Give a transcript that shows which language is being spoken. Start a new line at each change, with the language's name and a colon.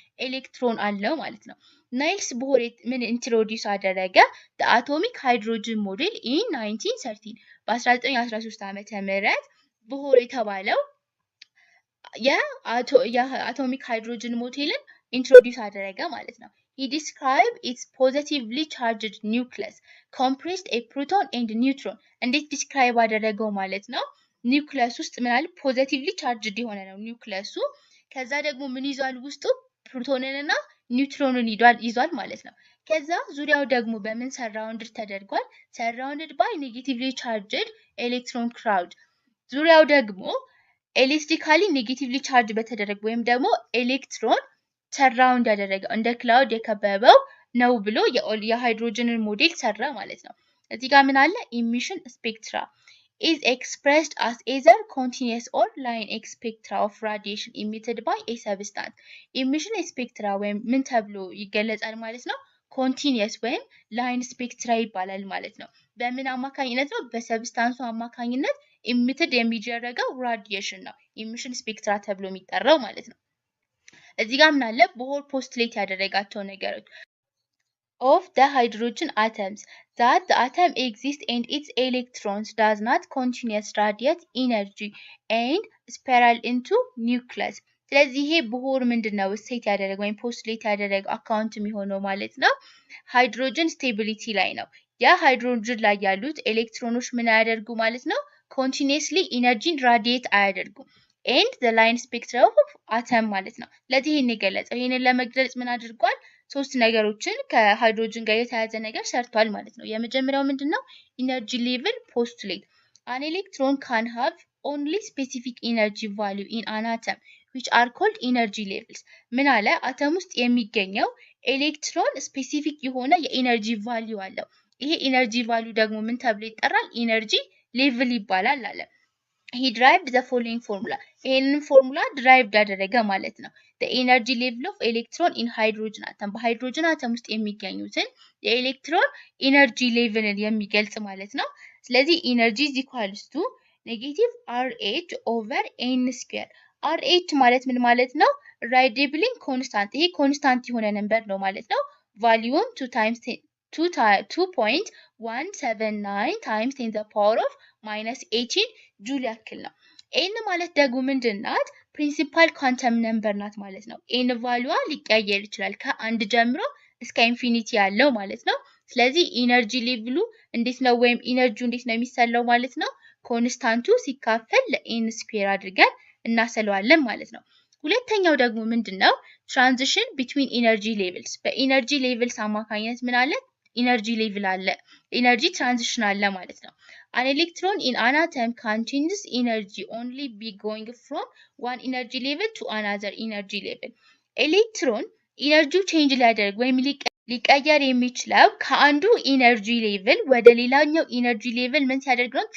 Amharic: ኤሌክትሮን አለው ማለት ነው። ናይልስ ቦር ምን ኢንትሮዲዩስ አደረገ?
English: the atomic hydrogen model in 1913
Amharic: በ1913 ዓመተ ምህረት ቦር የተባለው የአቶሚክ ሃይድሮጅን ሞዴልን ኢንትሮዲዩስ አደረገ ማለት ነው።
English: He described its positively charged nucleus, compressed a proton and neutron.
Amharic: እንዴት ዲስክራይብ አደረገው ማለት ነው? ኒውክሊየስ ውስጥ ምን አለ? ፖዚቲቭሊ ቻርጅድ የሆነ ነው ኒውክሊየሱ። ከዛ ደግሞ ምን ይዟል? ውስጡ ፕሮቶንን እና ኒውትሮንን ይዟል ማለት ነው። ከዛ ዙሪያው ደግሞ በምን ሰራውንድድ ተደርጓል?
English: ሰራውንድድ ባይ ኔጌቲቭሊ ቻርጅድ ኤሌክትሮን ክራውድ።
Amharic: ዙሪያው ደግሞ ኤሌክትሪካሊ ኔጌቲቭሊ ቻርጅ በተደረገ ወይም ደግሞ ኤሌክትሮን ሰራውንድ ያደረገው እንደ ክላውድ የከበበው ነው ብሎ የሃይድሮጅንን ሞዴል ሰራ ማለት ነው። እዚህ ጋር ምን አለ?
English: ኢሚሽን ስፔክትራ is expressed as either continuous or line spectra of radiation emitted by a substance.
Amharic: ኢሚሽን ስፔክትራ ወይም ምን ተብሎ ይገለጻል ማለት ነው? ኮንቲኒየስ ወይም ላይን ስፔክትራ ይባላል ማለት ነው። በምን አማካኝነት ነው? በሰብስታንሱ አማካኝነት ኢሚትድ የሚደረገው ራዲዬሽን ነው ኢሚሽን ስፔክትራ ተብሎ የሚጠራው ማለት ነው። እዚህ ጋር ምን አለ? ቦር ፖስቱሌት ያደረጋቸው ነገሮች
English: of the hydrogen atoms that the atom exists and its electrons does not continuous radiate energy and spiral into nucleus
Amharic: ስለዚህ ይሄ ቦር ምንድነው ስቴት ያደረገው ወይም ፖስቱሌት ያደረገው አካውንት የሚሆነው ማለት ነው ሃይድሮጅን ስቴቢሊቲ ላይ ነው። የሃይድሮጅን ላይ ያሉት ኤሌክትሮኖች ምን ያደርጉ ማለት ነው? ኮንቲኒየስሊ ኢነርጂን ራዲየት አያደርጉም።
English: and the line spectrum of atom
Amharic: ማለት ነው። ለዚህ ይሄን የገለጸው ይሄንን ለመግለጽ ምን አድርጓል? ሶስት ነገሮችን ከሃይድሮጅን ጋር የተያያዘ ነገር ሰርቷል ማለት ነው። የመጀመሪያው ምንድነው?
English: energy level postulate. An electron can have only specific energy value in an atom which are called energy levels.
Amharic: ምን አለ? አተም ውስጥ የሚገኘው ኤሌክትሮን ስፔሲፊክ የሆነ የኤነርጂ ቫልዩ አለው። ይሄ ኤነርጂ ቫልዩ ደግሞ ምን ተብሎ ይጠራል? ኤነርጂ ሌቭል ይባላል አለ።
English: he derived the following formula.
Amharic: ይሄንን ፎርሙላ ድራይቭድ ያደረገ ማለት ነው።
English: the energy level of electron in hydrogen atom
Amharic: በሃይድሮጅን አተም ውስጥ የሚገኙትን የኤሌክትሮን ኤነርጂ ሌቭልን የሚገልጽ ማለት ነው። ስለዚህ ኤነርጂ
English: is equals to negative RH over n square.
Amharic: RH ማለት ምን ማለት ነው? radiable constant. ይሄ ኮንስታንት የሆነ ነምበር ነው ማለት ነው። ቫልዩም 2.179
English: times 10 the power of minus 18
Amharic: ጁል ያክል ነው። ኤን ማለት ደግሞ ምንድናት? ፕሪንሲፓል ኳንተም ነምበር ናት ማለት ነው። ኤን ቫልዩዋ ሊቀያየር ይችላል ከአንድ ጀምሮ እስከ ኢንፊኒቲ ያለው ማለት ነው። ስለዚህ ኢነርጂ ሌቭሉ እንዴት ነው ወይም ኢነርጂው እንዴት ነው የሚሰለው ማለት ነው? ኮንስታንቱ ሲካፈል ለኤን ስኩዌር አድርገን እናሰለዋለን ማለት ነው። ሁለተኛው ደግሞ ምንድነው?
English: ትራንዚሽን ቢትዊን ኢነርጂ ሌቭልስ።
Amharic: በኢነርጂ ሌቭልስ አማካኝነት ምን አለ? ኢነርጂ ሌቭል አለ። ኢነርጂ ትራንዚሽን አለ ማለት ነው።
English: An electron in an atom can change its energy only by going from one energy level to another energy level.
Amharic: ኤሌክትሮን ኢነርጂው ቼንጅ ሊያደርግ ወይም ሊቀየር የሚችለው ከአንዱ ኢነርጂ ሌቭል ወደ ሌላኛው ኢነርጂ ሌቭል ምን ሲያደርግ ነው?